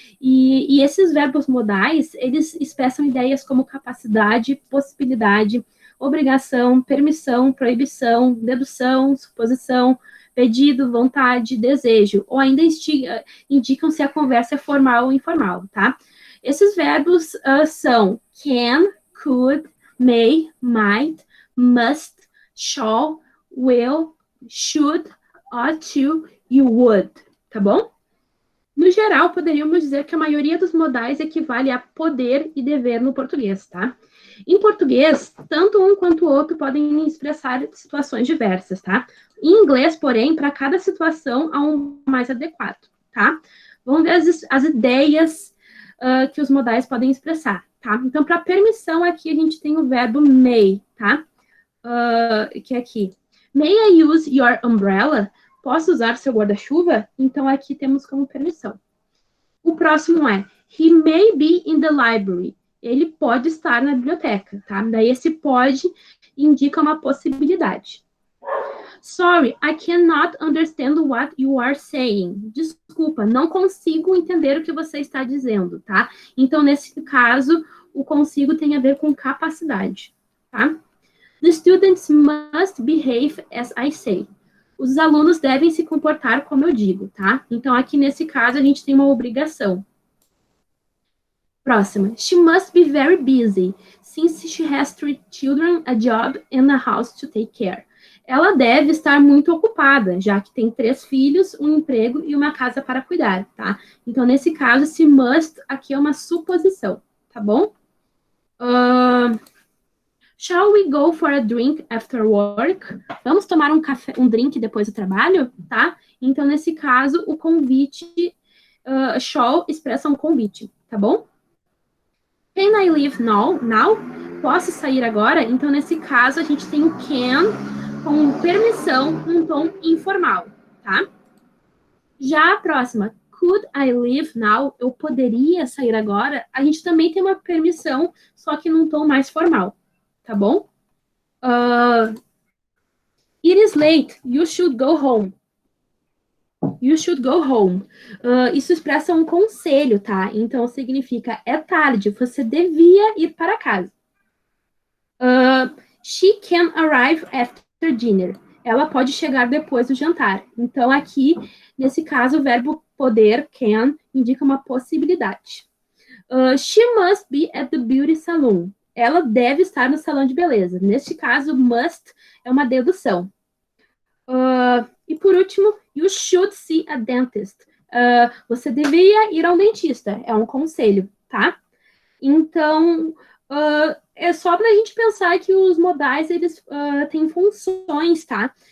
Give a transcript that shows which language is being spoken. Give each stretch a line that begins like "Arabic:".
Portuguese: E esses verbos modais, eles expressam ideias como capacidade, possibilidade, obrigação, permissão, proibição, dedução, suposição, pedido, vontade, desejo, ou ainda indicam se a conversa é formal ou informal, tá? Esses verbos são can, could, may, might, must, shall, will, should, ought to e would, tá bom? No geral, poderíamos dizer que a maioria dos modais equivale a poder e dever no português, tá? Em português, tanto um quanto o outro podem expressar situações diversas, tá? Em inglês, porém, para cada situação há um mais adequado, tá? Vamos ver as ideias que os modais podem expressar, tá? Então, para permissão, aqui a gente tem o verbo may, tá? Que é aqui.
English: May I use your umbrella?
Portuguese: Posso usar seu guarda-chuva? Então, aqui temos como permissão. O próximo é
English: he may be in the library.
Portuguese: Ele pode estar na biblioteca, tá? Daí esse pode indica uma possibilidade.
English: Sorry, I cannot understand what you are saying.
Portuguese: Desculpa, não consigo entender o que você está dizendo, tá? Então, nesse caso, o consigo tem a ver com capacidade, tá?
English: The students must behave as I say.
Portuguese: Os alunos devem se comportar como eu digo, tá? Então, aqui nesse caso, a gente tem uma obrigação. Próxima.
English: She must be very busy, since she has 3 children, a job, and a house to take care.
Portuguese: Ela deve estar muito ocupada, já que tem 3 filhos, um emprego e uma casa para cuidar, tá? Então, nesse caso, esse must aqui é uma suposição, tá bom?
English: Shall we go for a drink after work?
Portuguese: Vamos tomar um drink depois do trabalho, tá? Então, nesse caso, o convite, shall expressa um convite, tá bom?
English: Can I leave now?
Portuguese: Posso sair agora? Então, nesse caso, a gente tem o can com permissão num tom informal, tá? Já a próxima,
English: could I leave now?
Portuguese: Eu poderia sair agora? A gente também tem uma permissão, só que num tom mais formal, tá bom?
English: It is late. You should go home. You should go home.
Portuguese: Isso expressa um conselho, tá? Então, significa é tarde, você devia ir para casa.
English: She can arrive after dinner.
Portuguese: Ela pode chegar depois do jantar. Então, aqui, nesse caso, o verbo poder, can, indica uma possibilidade.
English: She must be at the beauty salon.
Portuguese: Ela deve estar no salão de beleza. Neste caso, must é uma dedução. E por último,
English: you should see a dentist.
Portuguese: Você deveria ir ao dentista. É um conselho, tá? Então, é só para a gente pensar que os modais, eles têm funções, tá?